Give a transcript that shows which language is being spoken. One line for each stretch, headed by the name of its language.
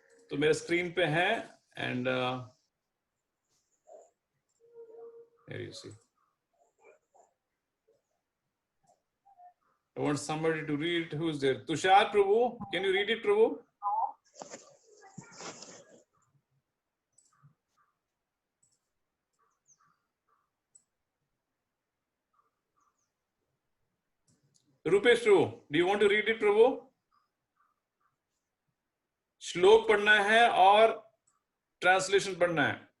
Hindi: तो मेरे स्क्रीन पे है
English: And here you see. I want somebody to read it. Who's there? Tushar Prabhu, can you read it, Prabhu? Rupesh Prabhu, do you want to read it, Prabhu?
Hindi: श्लोक पढ़ना है और translation पढ़ना है।